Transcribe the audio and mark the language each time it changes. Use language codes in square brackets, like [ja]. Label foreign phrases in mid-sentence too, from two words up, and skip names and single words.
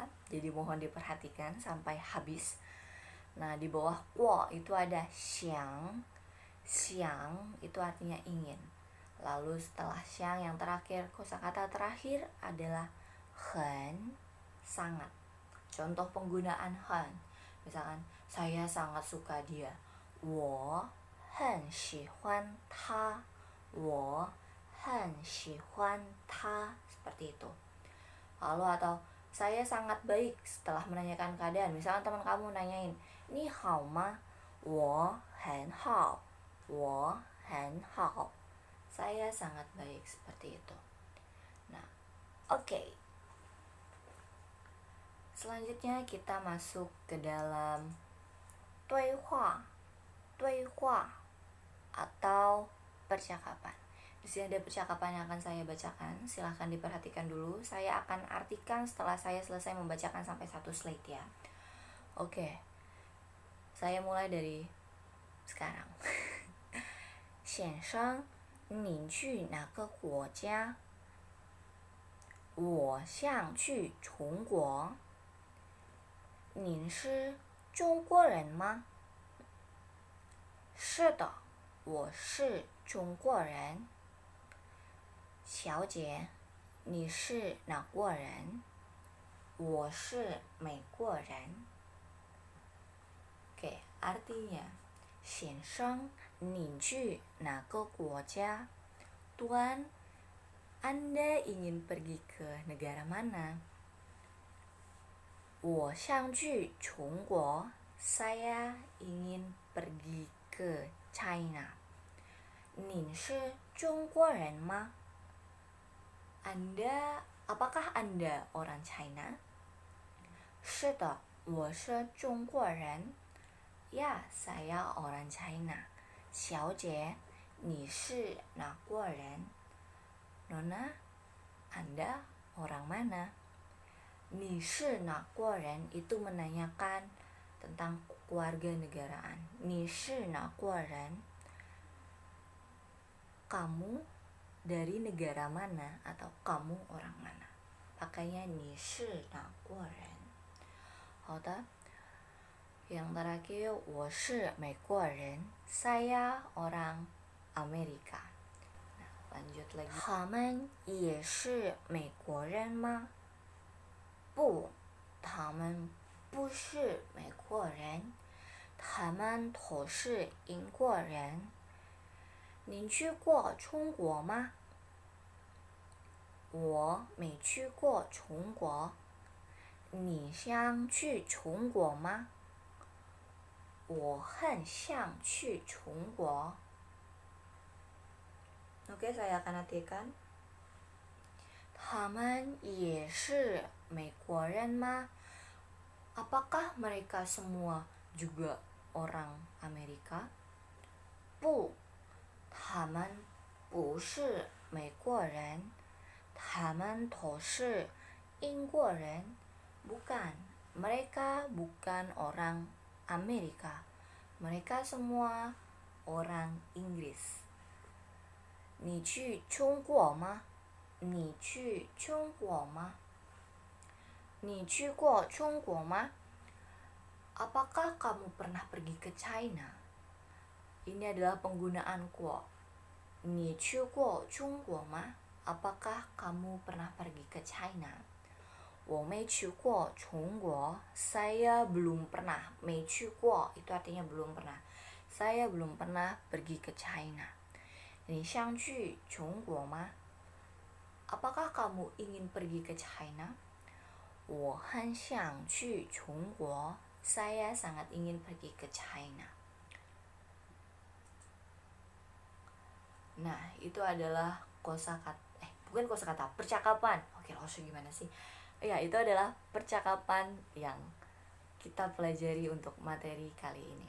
[id] Jadi mohon diperhatikan sampai habis. Nah, di bawah guo itu ada xiang. Xiang itu artinya ingin. Lalu setelah xiang yang terakhir, kosakata terakhir adalah hen, sangat. Contoh penggunaan hen. Misalkan, saya sangat suka dia. [zh] 我很喜欢他。我很喜欢他. [id] Seperti itu. Lalu atau saya sangat baik setelah menanyakan keadaan. Misalkan teman kamu nanyain, [zh] 你好吗? 我很好. 我很好. [id] Saya sangat baik, seperti itu. Nah, oke. Selanjutnya kita masuk ke dalam 对话 atau percakapan. Di sini ada percakapan yang akan saya bacakan. Silahkan diperhatikan dulu. Saya akan artikan setelah saya selesai membacakan sampai 1 slide ya. Oke. Saya mulai dari sekarang. [zh] 先生，您去哪个国家？我想去中国。您是中国人吗？是的，我是中国人。小姐，你是哪国人？我是美国人。 [id] Oke, artinya, [zh] 先生，您去哪个国家？ [id] Tuan, Anda ingin pergi ke negara mana? [zh] 我想去中国. [id] Saya ingin pergi ke China. [zh] 您是中国人吗? [id] Apakah Anda orang China? [zh] 是的，我是中国人. [id] Ya, saya orang China. [zh] 小姐，你是哪国人? [id] Nona, Anda orang mana? [zh] 你是哪国人 [id] itu menanyakan tentang keluarga negaraan. [zh] 你是哪国人? [id] Kamu dari negara mana atau kamu orang mana? [zh] Pakainya 你是哪国人? 好的. [id] Yang terakhir, [zh] 我是美国人. [id] Saya orang Amerika. Nah, lanjut lagi. [zh] 他们也是美国人吗？不，他们不是美国人，他们都是英国人。您去过中国吗？我没去过中国。你想去中国吗？我很想去中国。 [id] Oke, saya akan artikan. [zh] 他们也是美国人吗? [id] Apakah mereka semua juga orang Amerika? [zh] 不，他们不是美国人，他们都是英国人. [id] Bukan, mereka bukan orang Amerika. Mereka semua orang Inggris. [zh] 你去中国吗? 你去中国吗？你去过中国吗？ [id] Apakah kamu pernah pergi ke China? Ini adalah penggunaan kuo. [zh] Ni 去过中国吗? [id] Apakah kamu pernah pergi ke China? [zh] 我没去过中国. [id] Saya belum pernah. [zh] 没去过 [id] itu artinya belum pernah. Saya belum pernah pergi ke China. 你想去中国吗? Apakah kamu ingin pergi ke China? 我很想去中国. Saya sangat ingin pergi ke China. Nah, itu adalah bukan kosakata, percakapan. Oke, langsung gimana sih? Ya, itu adalah percakapan yang kita pelajari untuk materi kali ini.